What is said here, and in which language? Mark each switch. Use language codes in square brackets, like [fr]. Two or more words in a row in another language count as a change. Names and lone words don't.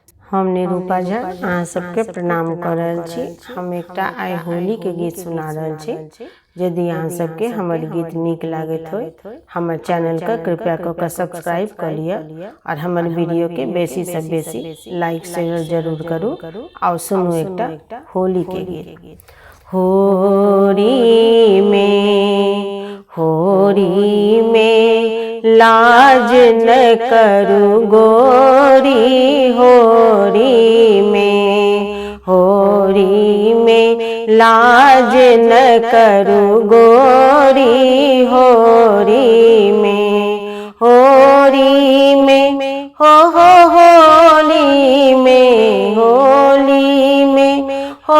[mai] हम निरूपा झा अहाँ सबके प्रणाम कर रहल छी। हम एकटा आइ होली के गीत सुना रहल छी। यदि अहाँ सबके हमर गीत नीक लागत हो, हमर चैनल का कृपया कर सब्सक्राइब कर लिया और हमर वीडियो के बेसी से बेसी लाइक शेयर जरूर करू। और सुनू एकटा होली के गीत। होरी में लाज न करू गोरी, होरी में लाज न करू गोरी, होली में हो होली में होली में होली में